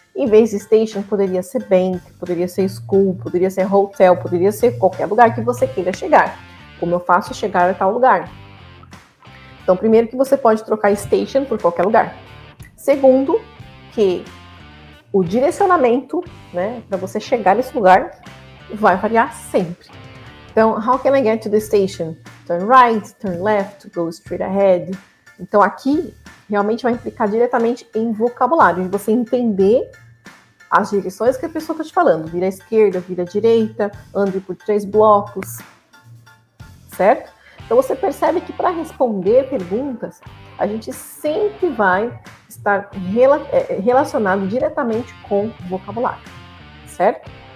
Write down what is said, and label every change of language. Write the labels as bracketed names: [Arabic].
[Portuguese] Em vez de station, poderia ser bank, poderia ser school, poderia ser hotel, poderia ser qualquer lugar que você queira chegar. Como eu faço chegar a tal lugar? Então, primeiro que você pode trocar station por qualquer lugar. Segundo, que o direcionamento, né, para você chegar nesse lugar, vai variar sempre. [English] Então, how can I get to the station? Turn right, turn left, go straight ahead. [Portuguese] Então, aqui, realmente vai implicar diretamente em vocabulário, de você entender as direções que a pessoa está te falando. Vira à esquerda, vira à direita, ande por 3 blocos, certo? Então, você percebe que para responder perguntas, a gente sempre vai estar relacionado diretamente com vocabulário, certo?